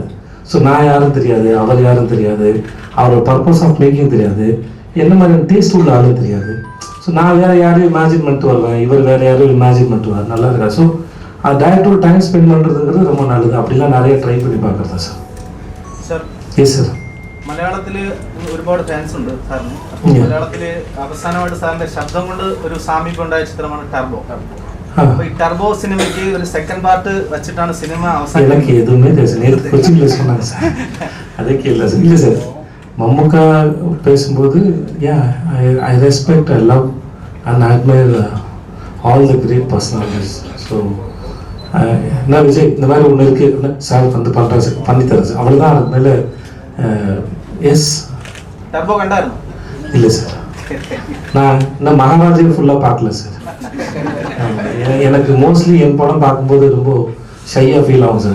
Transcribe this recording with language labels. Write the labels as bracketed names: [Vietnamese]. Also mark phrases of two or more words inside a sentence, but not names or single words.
[Tamil] ஸோ நான் யாரும் தெரியாது, அவர் யாரும் தெரியாது, அவரோட [English] purpose of making [Tamil] தெரியாது, என்ன மாதிரியான டேஸ்ட் உள்ள ஆளும் தெரியாது. ஸோ நான் வேறு யாரையும் இமேஜின் பண்ணிட்டு வருவேன், இவர் வேறு யாரையும் இமேஜின் பண்ணிட்டு வருவார், நல்லா இருக்கா. ஸோ அது டேரக்டரோட [English] time spend [Tamil] பண்ணுறதுங்கிறது ரொம்ப நல்லது. அப்படிலாம் நிறைய ட்ரை பண்ணி பார்க்குறதா சார். [Malayalam] സാർ [English] yes sir [Malayalam] മലയാളത്തിൽ ഒരുപാട് ഫാൻസ് ഉണ്ട് സാറിന്. മലയാളത്തിൽ അവസാനമായിട്ട് സാറിന്റെ ശബ്ദം കൊണ്ട് ഒരു സാമീപ്യം ഉണ്ടായ ചിത്രമാണ് ടർബോ. അപ്പോൾ ഈ ടർബോ സിനിമയ്ക്ക് ഒരു [English] second part [Malayalam] വെച്ചിട്ടാണ് സിനിമ അവസാനം. [Tamil] எனக்கு எதுவுமே தெரியாது, நேற்று கொச்சின்ல சொன்னாங்க சார், அதுக்கு இல்லை சார். இல்லை சார், மம்முக்கா பேசும்போது [English] I respect, I love and I admire all the great personalities. [Tamil] ஸோ என்ன விஜய் இந்த மாதிரி ஒன்று இருக்குது சார் வந்து பண்ணுறேன் சார், பண்ணித்தரேன் சார், அவ்வளோதான். அதுக்கு மேலே எஸ். டர்போ கண்டாரு? இல்லை சார், நான் இன்னும் மகாராஜையும் ஃபுல்லாக பார்க்கல சார். எனக்கு மோஸ்ட்லி என் படம் பார்க்கும்போது ரொம்ப ஷையாக ஃபீல் ஆகும் சார்.